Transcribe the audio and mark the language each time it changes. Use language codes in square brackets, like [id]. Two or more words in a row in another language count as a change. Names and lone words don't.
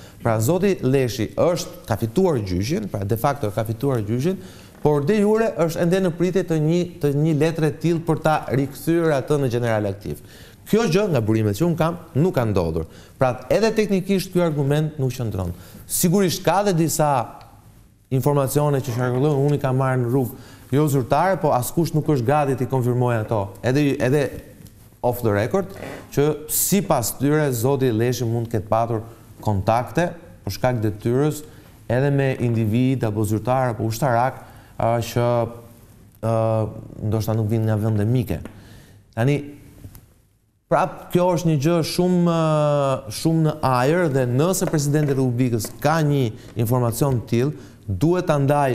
[sq] Pra zoti Leshi ka fituar gjyqin, pra [la] de facto [sq] ka fituar gjyqin, por [la] de jure [sq] është ende në pritje të një letre të tillë për ta rikthyer atë në general aktiv. Kjo gjë nga burimet që unë kam nuk ka ndodhur. Pra edhe teknikisht ky argument nuk qëndron. Sigurisht ka dhe disa informacione që qarkullojnë, unë i kam marrë në rrugë jo zyrtare, po askush nuk është gati të konfirmojë ato. [en] Edhe off the record, [sq] që sipas tyre zoti Leshi mund të ketë patur kontakte për shkak detyrës edhe me individ apo zyrtar apo ushtarak që ndoshta nuk vinë nga vende mike. Tani, prap kjo është një gjë shumë në ajër dhe nëse presidenti i Republikës ka një informacion të tillë, duhet ta ndaj.